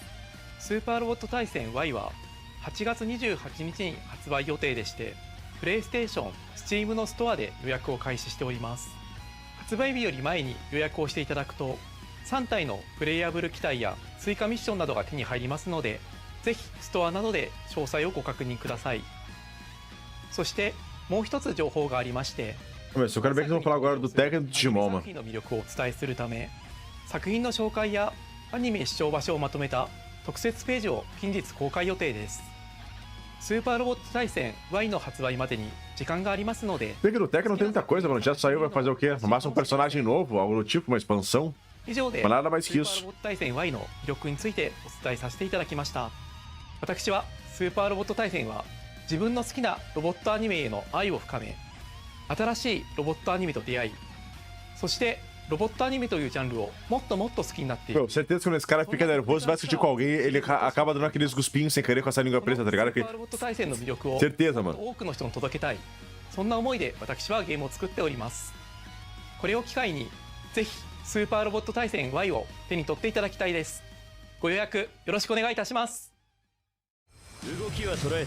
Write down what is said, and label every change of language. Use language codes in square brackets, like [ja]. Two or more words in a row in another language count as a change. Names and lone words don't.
[ja] スーパーロボット対戦 Y は8月28日に発売予定でして、プレイステーション、Steam のストアで予約を開始しております。発売日より前に予約をしていただくと3体のプレイヤブル機体や追加ミッションなどが手に入りますので、ぜひストアなどで詳細をご確認ください。そしてもう一つ情報がありまして、 [pt] Eu quero ver que vão falar agora do técnico do Digimon, mano. [ja] 作品の魅力をお伝えするため、作品の紹介やアニメ視聴場所をまとめた特設ページを近日公開予定です。スーパーロボット対戦 Y の発売までに時間がありますので、 [pt] Fique no Tekken não tem muita coisa, mano. Já saiu, vai fazer o quê? No máximo um personagem novo, algo do tipo, uma expansão. [ja] 以上で [pt] Mas nada mais [ja] ス [pt] que [ja] ーパー [pt] isso. [ja] ロボット対戦 Y の魅力についてお伝えさせていただきました。私はスーパーロボット対戦は自分の好きなロボットアニメへの愛を深め、新しいロボットアニメと出会い、そしてロボットアニメというジャンルをもっともっと好きになっていく。 [pt] Meu, certeza que quando esse cara fica nervoso, vai discutir com alguém, ele acaba dando aqueles guspinhos sem querer com essa língua presa, tá ligado? [ja] スーパーロボット対戦の魅力を [pt] Certeza, mano. [ja] 多くの人に届けたい、そんな思いで私はゲームを作っております。これを機会にぜひスーパーロボット対戦 Y を手に取っていただきたいです。ご予約よろしくお願いいたします。動きは捉えた。